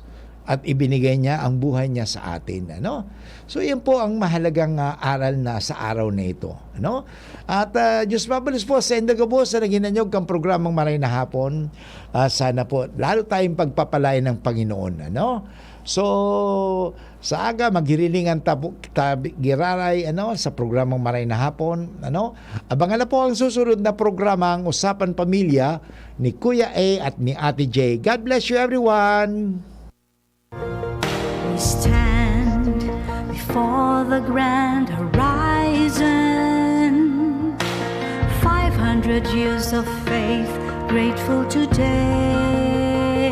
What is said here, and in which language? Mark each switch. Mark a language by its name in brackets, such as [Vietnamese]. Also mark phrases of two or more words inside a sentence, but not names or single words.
[Filipino] At ibinigay niya ang buhay niya sa atin. So, yan po ang mahalagang aral na sa araw na ito. [Bikol] At Diyos mabalos po sa indaga po sa naginanyog kang programang Maray na Hapon. [Filipino] Sana po, lalo tayong pagpapalain ng Panginoon. So, [Bikol] sa aga, maghirilingan giraray sa programang Maray na Hapon. [Filipino] Abangan na po ang susunod na programa, ang Usapan Pamilya ni Kuya A at ni Ate J. [English] God bless you everyone! We stand before the grand horizon, 500 years of faith, grateful today.